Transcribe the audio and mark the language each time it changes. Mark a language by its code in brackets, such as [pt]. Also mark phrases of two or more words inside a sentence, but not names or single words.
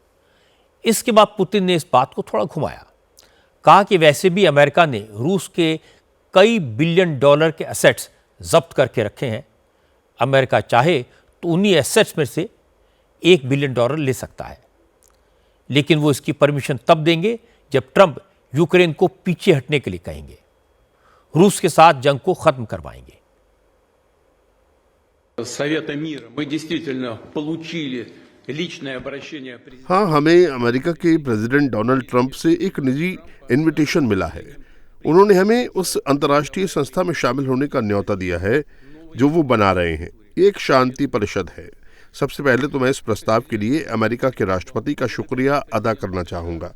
[hi] इसके बाद पुतिन ने इस बात को थोड़ा घुमाया, कहा कि वैसे भी अमेरिका ने रूस के कई $बिलियन के एसेट्स जब्त करके रखे हैं। अमेरिका चाहे तो उन्हीं एसेट्स में से $1 बिलियन ले सकता है, लेकिन वो इसकी परमिशन तब देंगे जब ट्रंप यूक्रेन को पीछे हटने के लिए कहेंगे, रूस के साथ जंग को खत्म करवाएंगे। [ru] Совета мира мы действительно получили личное обращение президента. [hi] हाँ, हमें अमेरिका के प्रेसिडेंट डोनाल्ड ट्रंप से एक निजी इनविटेशन मिला है। उन्होंने हमें उस अंतर्राष्ट्रीय संस्था में शामिल होने का न्योता दिया है जो वो बना रहे हैं। ये एक शांति परिषद है। सबसे पहले तो मैं इस प्रस्ताव के लिए अमेरिका के राष्ट्रपति का शुक्रिया अदा करना चाहूँगा।